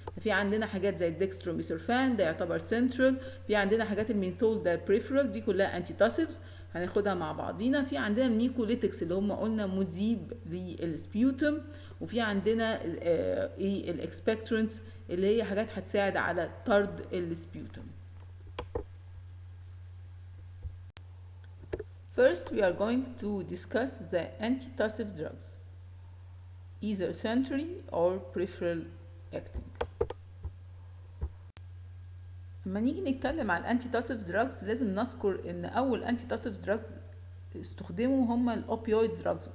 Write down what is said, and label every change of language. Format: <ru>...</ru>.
<ar>في عندنا حاجات زي الدextromethorphan ده يعتبر سنترال، في عندنا حاجات المينثول ده بريفرال، دي كلها انتي تاسيفز هناخدها مع بعضينا. في عندنا الميكوليتكس اللي هم قلنا مذيب للسبيوتم، وفي عندنا ايه الاكسبكتورنتس اللي هي حاجات هتساعد على طرد السبيوتم.</ar> <en>First, we are going to discuss the antitussive drugs, either centrally or peripheral acting.</en> <ar>لما نيجي نتكلم على الانتي تاسيف دراجز لازم نذكر ان اول انتي تاسيف دراجز استخدموا هما الاوبيويد دراجز.</ar>